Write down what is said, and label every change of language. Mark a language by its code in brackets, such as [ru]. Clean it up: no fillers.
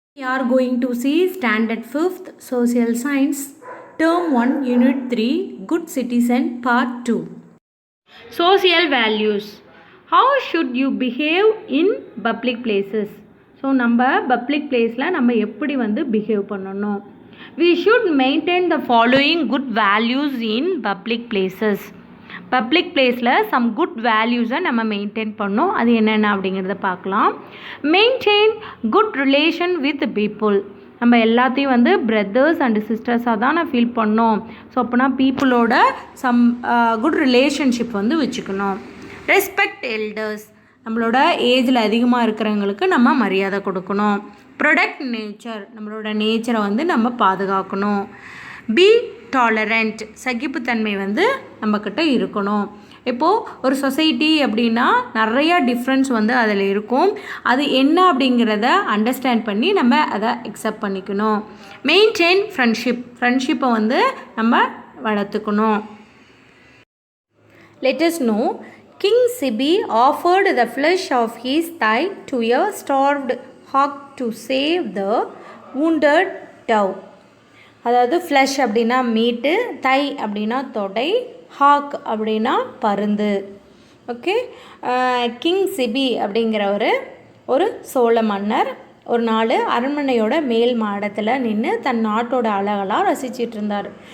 [en] We are going to see Standard 5th Social Science Term 1 Unit 3 Good Citizen Part 2. Social values. How should you behave in public places? [ta] So நம்ம public பிளேஸில் நம்ம எப்படி behave பண்ணணும். [en] We should maintain the following good values in public places. [ta] Public பிளேஸில் some good வேல்யூஸை நம்ம maintain பண்ணோம். அது என்னென்ன அப்படிங்கிறத பார்க்கலாம். [en] Maintain good relation with people. [ta] நம்ம எல்லாத்தையும் பிரதர்ஸ் அண்டு சிஸ்டர்ஸாக தான் நான் ஃபீல் பண்ணோம். ஸோ அப்போனா பீப்புளோட சம் குட் ரிலேஷன்ஷிப் வச்சுக்கணும். [en] Respect elders. [ta] நம்மளோட ஏஜில் அதிகமாக இருக்கிறவங்களுக்கு நம்ம மரியாதை கொடுக்கணும். [en] Protect nature. [ta] நம்மளோட நேச்சரை நம்ம பாதுகாக்கணும். [en] Be tolerant. [ta] சகிப்புத்தன்மை நம்மக்கிட்ட இருக்கணும். இப்போது ஒரு சொசைட்டி அப்படின்னா நிறையா டிஃப்ரென்ஸ் அதில் இருக்கும். அது என்ன அப்படிங்கிறத அண்டர்ஸ்டாண்ட் பண்ணி நம்ம அதை அக்செப்ட் பண்ணிக்கணும். மெயின்டைன் ஃப்ரெண்ட்ஷிப்பை நம்ம வளர்த்துக்கணும். [en] Let us know King Sibi offered the flesh of his thigh to a starved hawk to save the wounded dove. [ta] அதாவது ஃப்ளஷ் அப்படின்னா மீட்டு, தை அப்படின்னா தொடை, ஹாக் அப்படின்னா பருந்து. ஓகே, கிங் சிபி அப்படிங்கிறவர் ஒரு சோழ மன்னர். ஒரு நாள் அரண்மனையோட மேல் மாடத்தில் நின்று தன் நாட்டோட அழகெல்லாம் ரசிச்சிட்டு இருந்தார்.